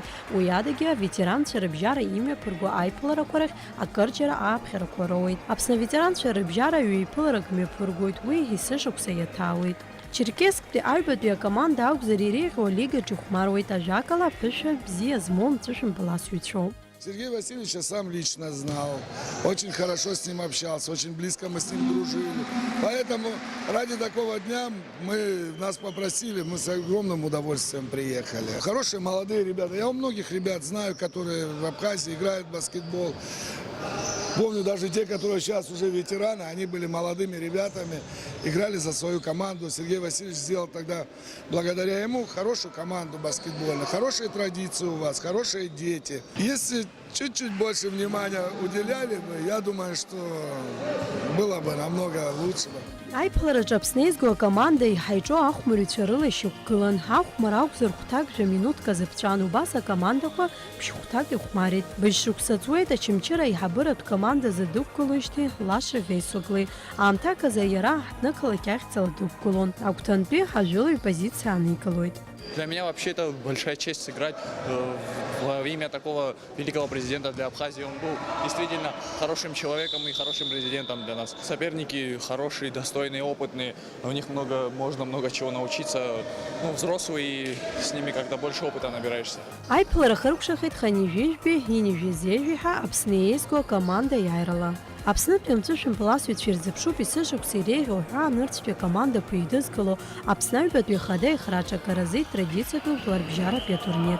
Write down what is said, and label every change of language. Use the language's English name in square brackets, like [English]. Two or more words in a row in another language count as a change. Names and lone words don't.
[Abkhazian] Уи адагьы аветеранцәа рыбжьара имҩаԥырго аиԥыларақәа рахь акырџьара ааԥхьарақәа роуеит. Аԥсны аветеранцәа рыбжьара ҩ-еиԥыларак мҩаԥыргоит, уи есышықәса иаҭаауеит. Черкесктәи аҩбатәи акоманда акәзар иреиӷьу алигаҿ ихәмаруеит, ажәакала аԥышәа бзиа змоу Амҵышәымпыл асҩцәоуп. [Russian] Сергея Васильевича сам лично знал, очень хорошо с ним общался, очень близко мы с ним дружили. Поэтому ради такого дня нас попросили, мы с огромным удовольствием приехали. Хорошие молодые ребята, я у многих ребят знаю, которые в Абхазии играют в баскетбол. Помню даже те, которые сейчас уже ветераны, они были молодыми ребятами, играли за свою команду. Сергей Васильевич сделал тогда, благодаря ему, хорошую команду баскетбольную. Хорошие традиции у вас, хорошие дети. Если чуть-чуть больше внимания уделяли бы, я думаю, что было бы намного лучше. [Abkhazian] Аиԥылараҿы Аԥсны еизго акоманда иҳаиҿо ахәмарҩцәа рыла ишьақәгылан. Ҳахәмара акәзар хәҭак жәа-минуҭк азыԥҵәан, убас акомандақәа ԥшь-хәҭак ихәмарит. Быжь-шықәса ҵуеит Очамчыра аиҳабыратә команда задықәгылоижьҭеи Лаша Веисоглеи. Аамҭак азы иара аҳҭны-қалақь ахьӡала дықәгылон. Агәҭантәи ҳажәылаҩ позициа аникылоит. [Russian] Для меня вообще это большая честь сыграть во имя такого великого президента для Абхазии. Он был действительно хорошим человеком и хорошим президентом для нас. Соперники хорошие, достойные, опытные. У них можно много чего научиться. Взрослые, и с ними как-то больше опыта набираешься. [Abkhazian] Аиԥылара хыркәшахеит Ханижәижәбеи Инижәизеижәи ҳәа Аԥсны еизго акоманда иааирала. Аԥснытәи Амҵышәымпыл асҩцәа ирзыԥшуп есышықәса иреиӷьу ҳәаа-нырцәтәи акомандақәа еидызкыло Аԥсны аҩбатәи ахада ихраҿакаразы традициатәу жәларбжьаратәи атурнир.